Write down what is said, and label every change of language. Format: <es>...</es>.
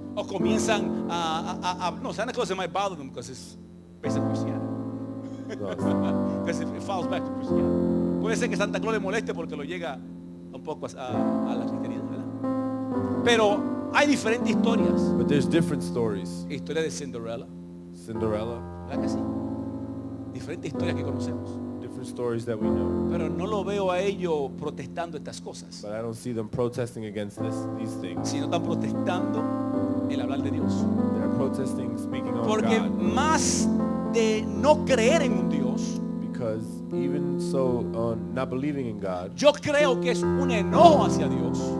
<es>O comienzan no,</es> <en>Santa Claus might bother them because it's based on Christianity. Because it falls back to Christianity.</en> <es>Puede ser que Santa Claus le moleste porque lo llega un poco a la cristianidad, ¿verdad? Pero hay diferentes historias.</es> <en>But there's different stories.</en> <es>Historia de Cinderella,</es> <en>Cinderella,</en> <es>¿verdad que sí? Diferentes historias que conocemos.</es> <en>different stories that we know.</en> <es>Pero no lo veo a ellos protestando estas cosas,</es> <en>But I don't see them protesting against these things.</en> <es>sino están protestando el hablar de Dios.</es> <en>They're protesting speaking on</en> <es>Porque</es> <en>God.</en> <es>más de no creer en un Dios,</es> <en>Because even so, not believing in God,</en> <es>yo creo que es un enojo hacia Dios.</es>